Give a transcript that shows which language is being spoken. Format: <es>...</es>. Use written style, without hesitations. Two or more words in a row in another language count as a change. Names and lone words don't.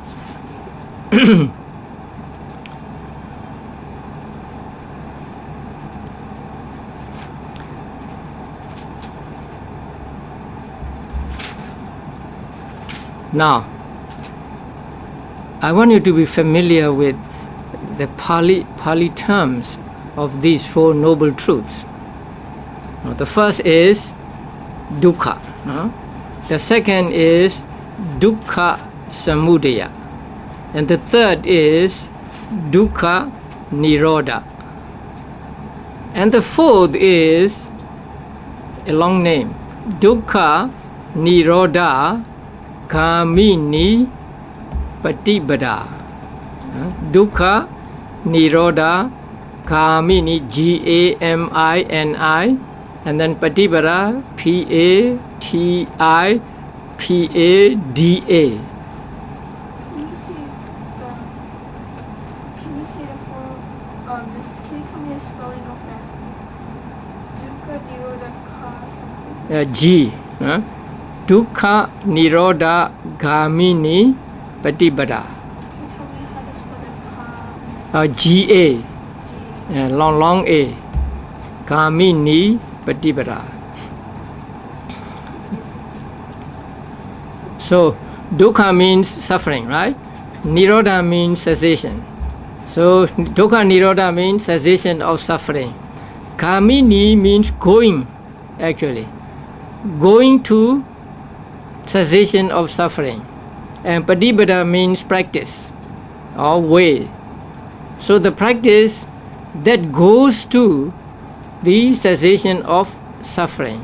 <en>Now, I want you to be familiar with the Pali terms of these four noble truths. The first is dukkha. The second is</en> <pi>dukkha samudaya.</pi> <en>And the third is</en> <pi>dukkha nirodha.</pi> <en>And the fourth is a long name,</en> <pi>dukkha nirodha gamini patipada. Dukkha nirodha gamini, Gamini,</pi> <en>and then patipada, Patipada. Can you see the form? Can you tell me the spelling of that?</en> <pi>Dukkha nirodha ka something.</pi> <en>G.</en> <pi>Dukkha nirodha gamini patipada.</pi> <en>Can you tell me how to spell that ka? GA. Long A.</en> <pi>Gamini patipada.</pi> <en>So dukkha means suffering, right? Nirodha means cessation. So</en> <pi>dukkha nirodha</pi> <en>means cessation of suffering. Gamini means going, actually. Going to cessation of suffering. And patipada means practice or way. So the practice that goes to the cessation of suffering.</en>